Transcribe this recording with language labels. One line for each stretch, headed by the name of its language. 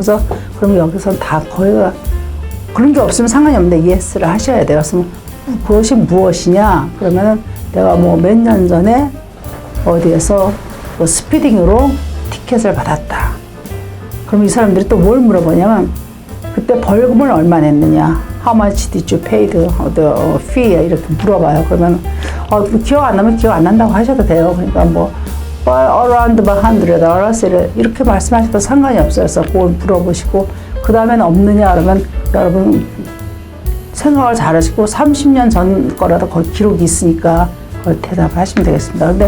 Korean: 그래서 그럼 여기서는 다 거의가 그런 게 없으면 상관이 없는데 예스를 하셔야 돼요. 그래서 그것이 무엇이냐? 그러면은 내가 뭐 몇 년 전에 어디에서 뭐 스피딩으로 티켓을 받았다. 그럼 이 사람들이 또 뭘 물어보냐면 그때 벌금을 얼마 냈느냐?
English: How much did you pay the fee?
Korean: 이렇게 물어봐요. 그러면 기억 안 나면 기억 안 난다고 하셔도 돼요. 그러니까 뭐
English: around $100
Korean: 이렇게 말씀하셔도 상관이 없어요. 그래서 그걸 물어보시고 그 다음에는 없느냐 그러면 여러분 생각을 잘 하시고 30년 전 거라도 거기 기록이 있으니까 그걸 대답하시면 되겠습니다.